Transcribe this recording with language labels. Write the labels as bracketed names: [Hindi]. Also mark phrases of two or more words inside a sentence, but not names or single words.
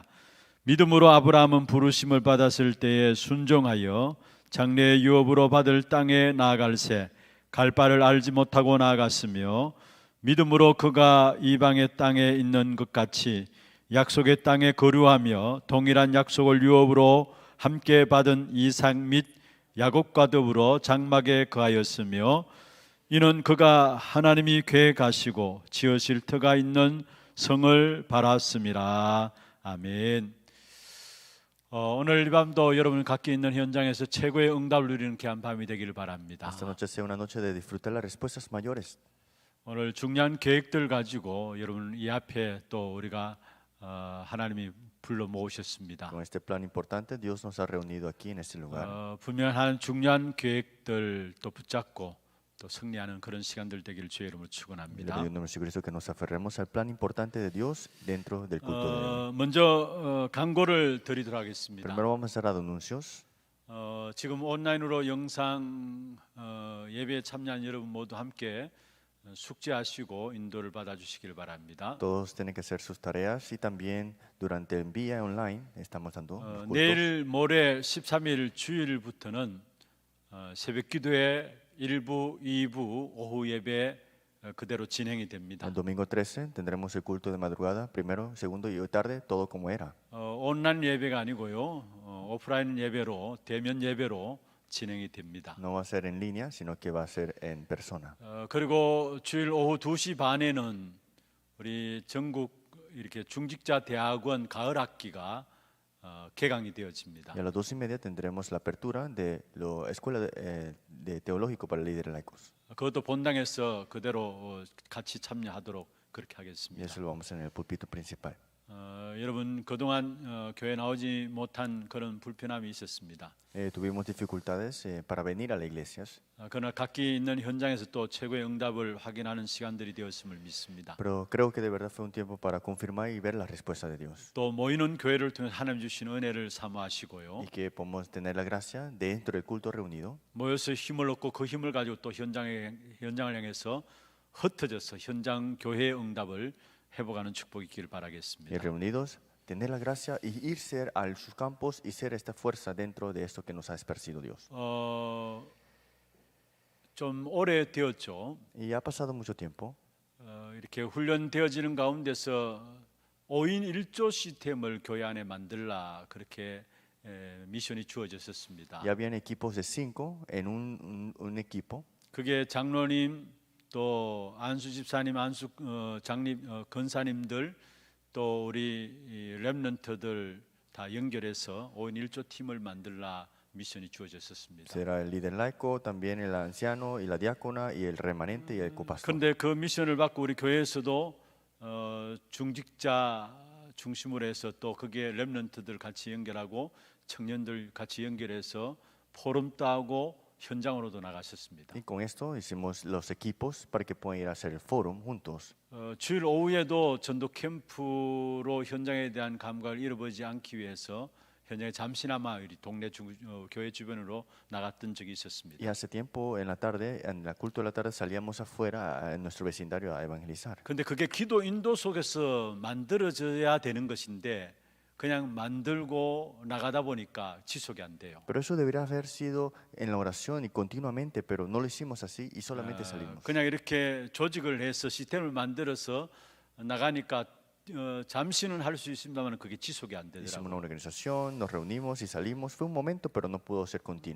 [Korean] 믿음으로 아브라함은 부르심을 받았을 때에 순종하여 장래의 유업으로 받을 땅에 나아갈새 갈 바를 알지 못하고 나아갔으며 믿음으로 그가 이방의 땅에 있는 것 같이 약속의 땅에 거류하며 동일한 약속을 유업으로 함께 받은 이삭 및 야곱과 더불어 장막에 거하였으며 이는 그가 하나님이 계획하시고 지으실 터가 있는 성을 바랐음이라. 아멘. 오늘 이 밤도 여러분 각기 있는 현장에서 최고의 응답을 누리는 귀한 밤이 되기를 바랍니다. [Spanish] Esta noche sea una noche de disfrutar las respuestas mayores. [Korean] 오늘 중요한 계획들 가지고 여러분 이 앞에 또 우리가 하나님이 불러 모으셨습니다. [Spanish] Con este plan importante, Dios nos ha reunido aquí en este lugar. [Korean] 분명한 중요한 계획들 또 붙잡고 또 승리하는 그런 시간들 되기를 주의 이름으로 [Spanish] Le [Korean] 축원합니다. [Spanish] pido en nombre de Jesucristo que nos aferremos al plan importante de Dios dentro del culto de hoy. [Korean] 먼저 광고를 드리도록 하겠습니다. [Spanish] Primero vamos a hacer anuncios. [Korean] 지금 온라인으로 영상 예배에 참여한 여러분 모두 함께 숙제하시고 인도를 받아주시길 바랍니다. [Spanish] Todos tienen que hacer sus tareas y también durante el vía online estamos dando los cultos. [Korean] 내일 모레 13일 주일부터는 새벽 기도회 1부, 2부, 오후 예배 그대로 진행이 됩니다. [Spanish] El domingo 13 tendremos el culto de madrugada, primero, segundo y hoy tarde, todo como era. [Korean] 온라인 예배가 아니고요. 오프라인 예배로 대면 예배로 진행이 됩니다. [Spanish] No va a ser en línea, sino que va a ser en persona. [Korean] 그리고 주일 오후 2시 반에는 우리 전국 이렇게 중직자 대학원 가을 학기가 개강이 되어집니다. [Spanish] Y a las 2:30 tendremos la apertura de la escuela de teológico para líderes laicos. [Korean] 그것도 본당에서 그대로 같이 참여하도록 그렇게 [Spanish] Y [Korean] 하겠습니다. [Spanish] eso lo vamos a hacer en el púlpito principal. [Korean] 여러분 그동안 교회 나오지 못한 그런 불편함이 있었습니다. [Spanish] Tuvimos dificultades para venir a las iglesias, [Korean] 그러나 각기 있는 현장에서 또 최고의 응답을 확인하는 시간들이 되었음을 믿습니다. [Spanish] pero creo que de verdad fue un tiempo para confirmar y ver la respuesta de Dios. [Korean] 또 모이는 교회를 통해 하나님 주신 은혜를 사모하시고요. [Spanish] Y que podamos tener la gracia dentro del culto reunido, [Korean] 모여서 힘을 얻고 그 힘을 가지고 또 현장을 향해서 흩어져서 현장 교회의 응답을 회복하는 축복이 있기를 [Spanish] y [Korean] 바라겠습니다. [Spanish] reunidos, tener la gracia y irse a sus campos y ser esta fuerza dentro de esto que nos ha esparcido Dios. [Korean] 좀 오래 되었죠. [Spanish] Y ha pasado mucho tiempo. [Korean] 이렇게 훈련되어지는 가운데서 5인 1조 시스템을 교회 안에 만들라 그렇게 미션이 주어졌었습니다. [Spanish] Ya habían equipos de 5 en un equipo. [Korean] 그게 장로님 또 안수 집사님, 안수 장님, 권사님들 또 우리 렘넌트들 다 연결해서 5인 1조 팀을 만들라 미션이 주어졌었습니다. [Spanish] Será el líder laico, también el anciano y la diácona y el remanente y el copastor. [Korean] 그런데 그 미션을 받고 우리 교회에서도 중직자 중심으로 해서 또 거기에 렘넌트들 같이 연결하고 청년들 같이 연결해서 포럼도 하고 현장으로도 나가셨습니다. [Spanish] Y con esto hicimos los equipos para que puedan ir a hacer el fórum juntos. [Korean] 주일 오후에도 전도 캠프로 현장에 대한 감각을 잃어버리지 않기 위해서 현장에 잠시나마 우리 동네 교회 주변으로 나갔던 적이 있었습니다. [Spanish] Y hace tiempo en la tarde, en el culto de la tarde salíamos afuera en nuestro vecindario a evangelizar. [Korean] 그런데 그게 기도 인도 속에서 만들어져야 되는 것인데 그냥 만들고 나가다 보니까 지속이 안 돼요. [Spanish] Pero eso debería haber sido en la oración y continuamente, pero no lo hicimos así y solamente salimos. [Korean] 그냥 이렇게 조직을 해서 시스템을 만들어서 나가니까 잠시는 할 수 있습니다만 그게 지속이 안 [Spanish] Hicimos [Korean] 되더라고요. [Spanish] una organización, nos reunimos y salimos. Fue un momento, pero no pudo ser continuo.